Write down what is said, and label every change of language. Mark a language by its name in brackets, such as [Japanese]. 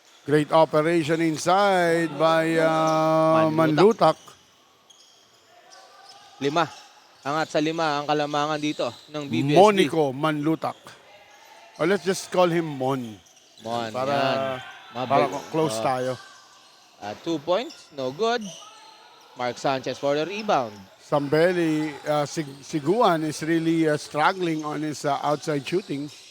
[English] Great operation inside by Manlutak. Manlutak. 5. [Filipino] Angat sa 5 ang kalamangan dito ng BBSD. Monico Manlutak. [English] Or let's just call him Mon. [Filipino] Mon, yan. Para close Oh. tayo. [English] At 2 points, no good. Mark Sanchez for the rebound. Sambeli, Siguan is really struggling on his outside shooting.